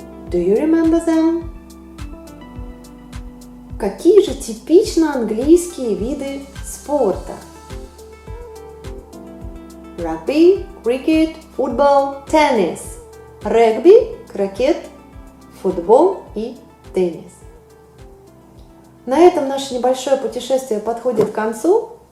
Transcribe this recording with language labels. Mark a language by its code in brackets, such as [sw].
[en] Do you remember them? [ru] Какие же типично английские виды спорта? [en] Rugby, cricket, football, tennis. [ru] Регби, крокет, футбол и теннис. На этом наше небольшое путешествие подходит к концу.